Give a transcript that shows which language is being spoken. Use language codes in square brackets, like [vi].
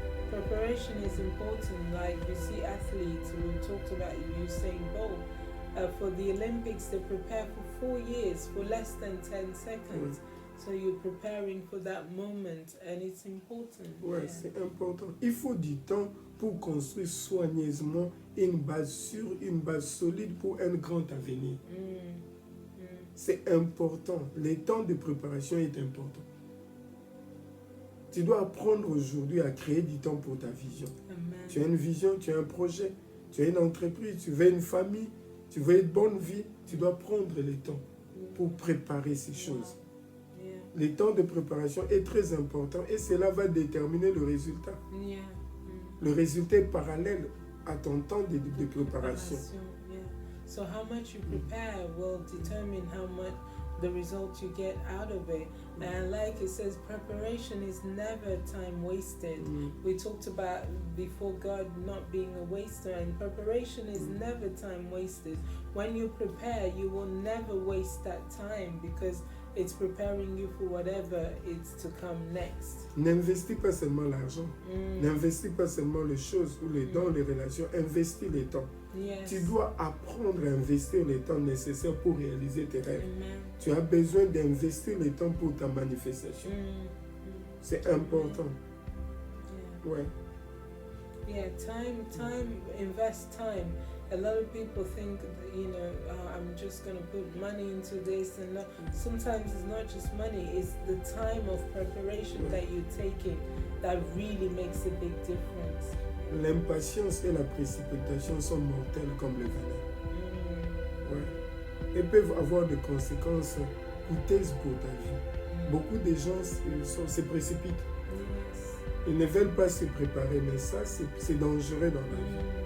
[en] Preparation is important. Like you see athletes, we talked about Usain Bolt. For the Olympics, they prepare for 4 years for less than 10 seconds. So you're preparing for that moment, and it's important. [fr] Ouais, c'est important. Il faut du temps pour construire soigneusement une base sûre, une base solide pour un grand avenir. C'est important. Le temps de préparation est important. Tu dois apprendre aujourd'hui à créer du temps pour ta vision. Amen. Tu as une vision, tu as un projet, tu as une entreprise, tu veux une famille, tu veux une bonne vie. Tu dois prendre le temps pour préparer ces choses. Le temps de préparation est très important et cela va déterminer le résultat. Le résultat est parallèle à ton temps de préparation. [en] So how much you prepare will determine how much the results you get out of it. And like it says, preparation is never time wasted. We talked about before God not being a waster, and preparation is never time wasted. When you prepare, you will never waste that time, because it's preparing you for whatever is to come next. [fr] N'investis pas seulement l'argent, n'investis pas seulement les choses ou les dons, les relations, investis le temps. [en] Yes. [fr] Tu dois apprendre à investir le temps nécessaire pour réaliser tes rêves. Amen. Tu as besoin d'investir le temps pour ta manifestation. C'est important. Ouais. [en] Yeah, invest time. A lot of people think, I'm just going to put money into this, and that. Sometimes it's not just money, it's the time of preparation that you're taking that really makes a big difference. [fr] L'impatience et la précipitation sont mortelles comme le venin. Ouais. Et peuvent avoir des conséquences coûteuses pour ta vie. Beaucoup de gens se précipitent. Ils ne veulent pas se préparer, mais ça, c'est dangereux dans la vie.